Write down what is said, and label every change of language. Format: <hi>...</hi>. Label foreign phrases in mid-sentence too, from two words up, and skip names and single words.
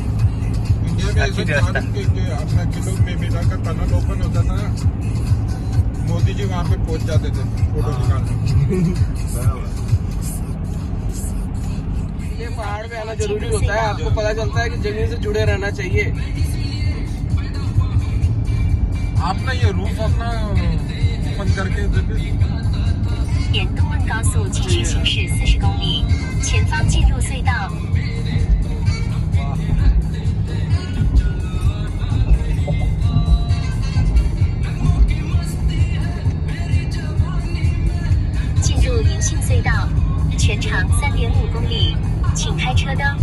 <hi>इंडिया में ऐसा अपना किलोमीटर का</hi> <en>tunnel open</en> <hi>होता था, मोदी जी वहाँ पे पहुँच जाते थे फोटो निकालने। ये पहाड़ पे आना जरूरी होता है, आपको पता चलता है कि जमीन से जुड़े रहना चाहिए। आप ना ये रूफ अपना ओपन करके</hi> <zh>沿东温高速继续行驶40公里，前方进入隧道。进入银杏隧道，全长3.5公里，请开车灯。</zh>